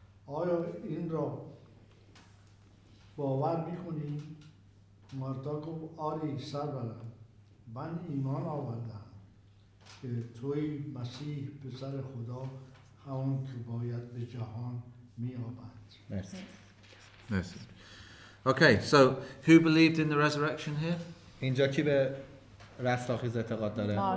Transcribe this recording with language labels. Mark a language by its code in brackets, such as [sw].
[fa] آیا این را باور می‌کنی؟ مارتا گفت آری سرورم من ایمان آوردم که توی مسیح پسر خدا همون که باید به جهان میآمد. مرسی. [en] Yes. Okay, so who believed in the resurrection here? [fa] اینجا کی به رستاخیز اعتقاد داره؟